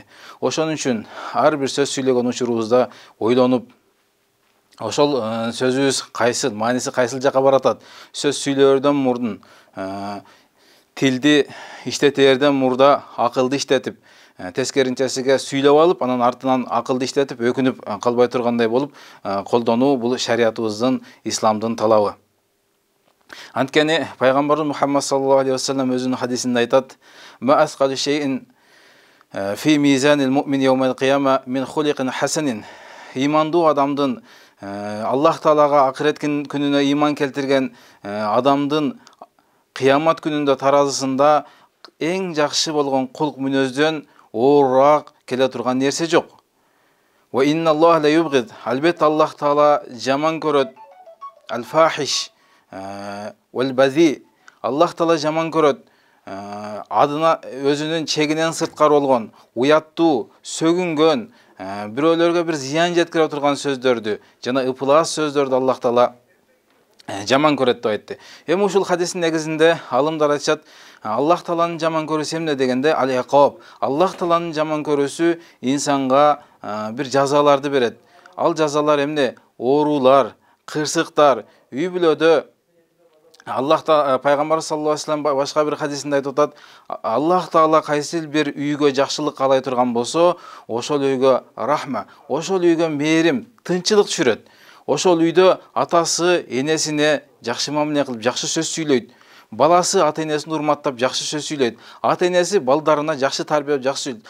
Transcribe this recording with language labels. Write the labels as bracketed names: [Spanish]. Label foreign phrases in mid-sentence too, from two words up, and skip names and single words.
[Kyrgyz] Ошон үчүн ар бир сөз сүйлөгөн учурубузда ойлонуп, ошол сөзүбүз кайсыл, мааниси кайсыл жакка баратат, сөз сүйлөөрдөн мурдун тилди иштетерден мурда акылды иштетип, тескеринчесиге сүйлөп алып, анан артынан акылды иштетип, өкүнүп калбай тургандай болуп колдонуу бул шариятыбыздын, исламдын талабы. Анткени пайгамбарыбыз Мухаммад [Arabic] صلى الله عليه وسلم [Kyrgyz] өзүнүн хадисинде айтат: [Arabic] "ما أثقل شيء في ميزان المؤمن يوم القيامة من خلق حسن." [Kyrgyz] Имандуу адамдын, Аллах Таалага акырет күнүнө иман келтирген адамдын кыямат күнүндө таразысында эң жакшы болгон кулк мүнөздөн оорураак келе турган нерсе жок. [Arabic] وإن الله لا يبغض. [Kyrgyz] Албетте Аллах Таала жаман көрөт [Arabic] الفاحش والبذيء. [Kyrgyz] Аллах Таала жаман көрөт адына өзүнүн чегинен сырткары болгон, уяттуу, сөгүнгөн, бирөөлөргө бир зыян жеткире турган сөздөрдү, жана ыпылас сөздөрдү Аллах Таала жаман көрөт деп айтты. Эми ушул хадистин негизинде алымдар айтышат, Аллах Тааланын жаман көрүүсү эмне дегенде алейкум. Аллах Тааланын жаман көрүүсү инсанга бир жазаларды берет. Ал жазалар эмне? Оорулар, кырсыктар, үй бүлөдө Аллах Таала пайгамбар [Arabic] صلى الله عليه وسلم [Kyrgyz] башка бир хадисинде айтып атат, Аллах Таала кайсыл бир үйгө жакшылык каалай турган болсо, ошол үйгө рахма, ошол үйгө мээрим, тынччылык түшүрөт. Ошол үйдө атасы энесине жакшы мамиле кылып, жакшы сөз сүйлөйт. Баласы ата-энесин урматтап жакшы сөз сүйлөйт. Ата-энеси балдарына жакшы тарбиялап жакшы сүйлөйт.